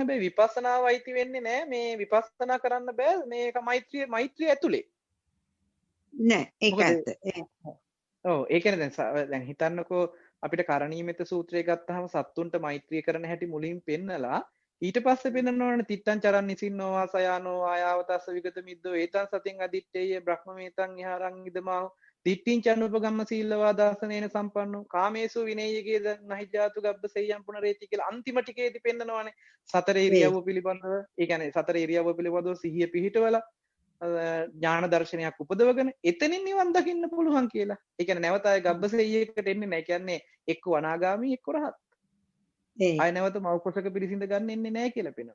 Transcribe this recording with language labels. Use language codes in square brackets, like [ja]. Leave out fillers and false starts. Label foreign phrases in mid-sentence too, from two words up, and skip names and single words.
[si] හැබැයි විපස්සනාව අයිති වෙන්නේ නැහැ. මේ විපස්සනා කරන්න බෑ මේක මෛත්‍රිය ඇතුලේ. නෑ ඒක ඇත්ත. ඔව් ඒ කියන්නේ දැන් හිතන්නකෝ අපිට කරණීයමෙත සූත්‍රය ගත්තාම සත්තුන්ට මෛත්‍රී කරන හැටි මුලින් පෙන්නලා ඊට පස්සේ පෙන්නනවනේ [pi] තිත්තං චරන් නිසින්නෝවා සයානෝ ආයාවතස්ස විගත මිද්දෝ ඒතං සතින් අදිත්තේය බ්‍රහ්මමේතං යහරං ඉදමාව දිට්ඨිං චනුපගම්ම සීලවා දාසනේන සම්පන්නෝ කාමේසු විනේයගේ නහිජාතු ගබ්බසෙය්‍යම් පුනරේති [si] කියලා අන්තිම ටිකේදී පෙන්නනවනේ සතර ඉරියව්ව පිළිබඳව ඒ කියන්නේ සතර ඉරියව්ව පිළිබඳව සිහිය පිහිටවලා ඥාන දර්ශනයක් උපදවගෙන එතනින් නිවන් දකින්න පුළුවන් කියලා. ඒ කියන්නේ නැවත ආය ගබ්බසෙය්‍යයකට එන්නේ නැහැ. කියන්නේ එක්ක අනාගාමී එක්ක රහත්. ආය නැවත මෞකසක පිරිසිඳ ගන්න එන්නේ නැහැ කියලා පෙන්වනවා.